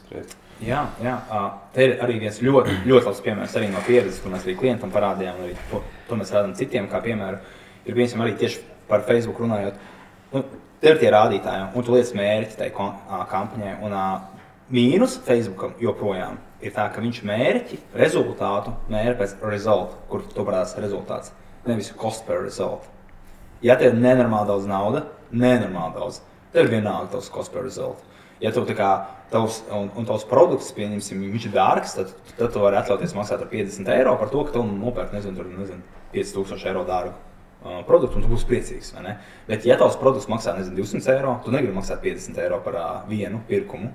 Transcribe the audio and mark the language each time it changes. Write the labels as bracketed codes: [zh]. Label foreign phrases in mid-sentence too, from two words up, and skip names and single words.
[lv] Jā, te ir arī viens ļoti, ļoti labs piemērs arī no pieredzes, kur mēs arī klientam parādījām, un arī to mēs rādām citiem, kā piemēru, ir piemēram arī tieši par Facebook runājot. Te ir tie rādītāji, un tu lietas mērķi tai kampaņai, un mīnus Facebookam joprojām ir tā, ka viņš rezultātu mēra pēc result, kur to parādās rezultāts, nevis [en] cost per result. [lv] Ja tev ir nenormāli daudz nauda, tev ir vienalga tavs [en] cost per result. [lv] Ja tu tavs produkts, pieņemsim, viņš ir dārgs, tad tu vari atļauties maksāt ar 50 eiro par to, ka tu nopērk, 5000 eiro dārgu produktu, un tu būsi priecīgs, vai ne? Bet ja tavs produkts maksā, 200 eiro, tu negribi maksāt 50 eiro par vienu pirkumu.